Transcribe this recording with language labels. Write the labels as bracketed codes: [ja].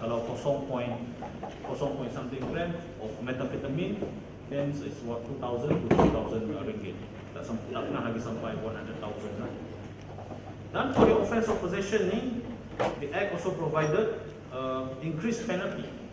[en] Kalau 0.0 something gram of methamphetamine, then it's what 2,000 to 3,000 ringgit. [ms] Tak pernah lagi sampai 100,000 lah. [en] Dan for the offence of possession ni, the Act also provided increased penalty.